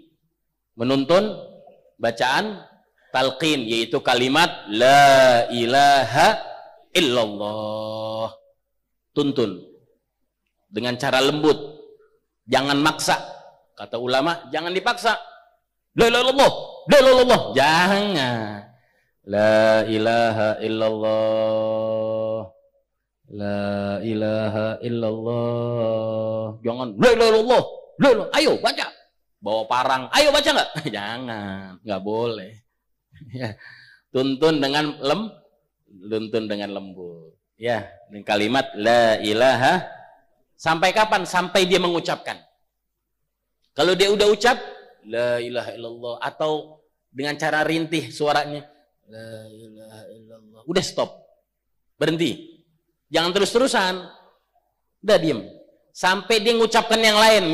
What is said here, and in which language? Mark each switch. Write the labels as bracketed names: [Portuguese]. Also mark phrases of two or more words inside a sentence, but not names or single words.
[Indonesian] Menuntun bacaan talqin, yaitu kalimat [Arabic] لا إله إلا الله. [Indonesian] Tuntun dengan cara lembut, jangan maksa. Kata ulama, jangan dipaksa. [Arabic] لا إله إلا الله، لا إله إلا الله, jangan. لا إله إلا الله، لا إله إلا الله, jangan. لا إله إلا الله، لا إله, [Indonesian] ayo baca. Bawa parang, ayo baca nggak? Jangan, nggak boleh. Ya. Tuntun dengan lembut. Ya, dengan kalimat [Arabic] لا إله. [Indonesian] Sampai kapan? Sampai dia mengucapkan. Kalau dia udah ucap [Arabic] لا إله إلا الله, [Indonesian] atau dengan cara rintih suaranya [Arabic] لا إله إلا الله, [Indonesian] udah stop, berhenti, jangan terus-terusan, udah diem sampai dia mengucapkan yang lain.